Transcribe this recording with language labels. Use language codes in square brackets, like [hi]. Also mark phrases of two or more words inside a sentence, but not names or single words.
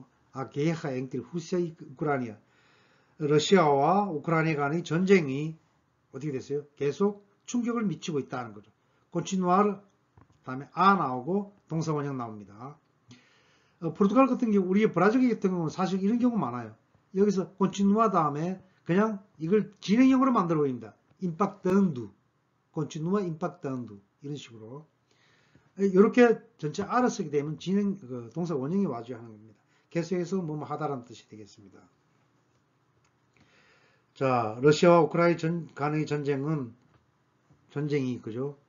[ko] 아, [pt] guerra entre Rússia Ucrânia. [ko] 러시아와 우크라이나 간의 전쟁이 어떻게 됐어요? 계속 충격을 미치고 있다는 거죠. continuar, 다음에 나오고 동사원형 나옵니다. 포르투갈 같은 경우, 우리 브라질 같은 경우는 사실 이런 경우 많아요. 여기서 continua 다음에 그냥 이걸 진행형으로 만들어 버립니다. [pt] impactando, continua impactando 이런 식으로. [ko] 이렇게 전체 쓰게 되면 진행 동사 원형이 와줘야 하는 겁니다. 계속해서 뭐뭐 하다라는 뜻이 되겠습니다. 자, 러시아와 우크라이나 간의 전쟁이 그죠?